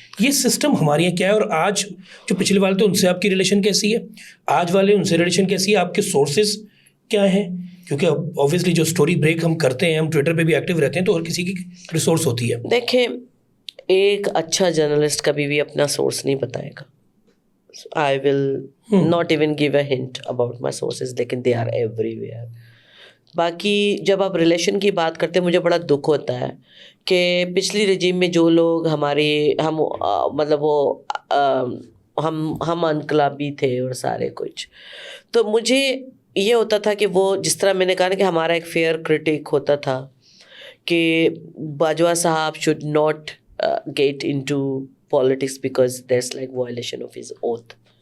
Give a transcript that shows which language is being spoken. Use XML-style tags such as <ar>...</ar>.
<hi>ये सिस्टम हमारे यहाँ क्या है. और आज जो पिछले वाले थे उनसे आपकी रिलेशन कैसी है, आज वाले उनसे रिलेशन कैसी है, आपके सोर्सेज क्या हैं? क्योंकि ऑब्वियसली जो स्टोरी ब्रेक हम करते हैं, हम ट्विटर पे भी एक्टिव रहते हैं तो हर किसी की रिसोर्स होती है. देखें एक अच्छा जर्नलिस्ट कभी भी अपना सोर्स नहीं बताएगा.</hi> <en>I will not even give a hint about my sources, लेकिन they are everywhere.</en> <hi>बाकी जब आप रिलेशन की बात करते हैं मुझे बड़ा दुख होता है कि पिछली रजीम में जो लोग हमारे मतलब वो हम अनकलाबी थे और सारे कुछ, तो मुझे ये होता था कि वो जिस तरह मैंने कहा ना कि हमारा एक फेयर क्रिटिक होता था कि बाजवा साहब</hi> <en>Should not get into politics because that's like violation of his oath.</en>